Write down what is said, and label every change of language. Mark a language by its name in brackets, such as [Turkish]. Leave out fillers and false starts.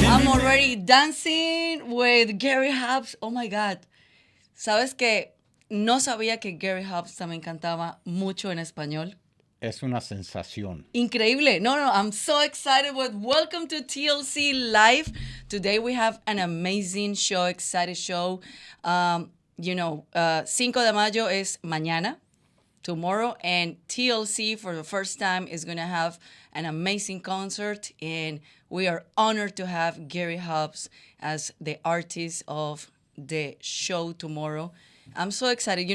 [English] I'm already dancing with Gary Hobbs. Oh my God. [Spanish] ¿Sabes que no sabía que Gary Hobbs también cantaba mucho en español? Es una sensación. Increíble. [English] No, I'm so excited with welcome to TLC Live. Today we have an amazing show, excited show. [Spanish] 5 de mayo es mañana, [English] tomorrow, and TLC for the first time is going to have an amazing concert, and we are honored to have Gary Hobbs as the artist of the show tomorrow. I'm so excited.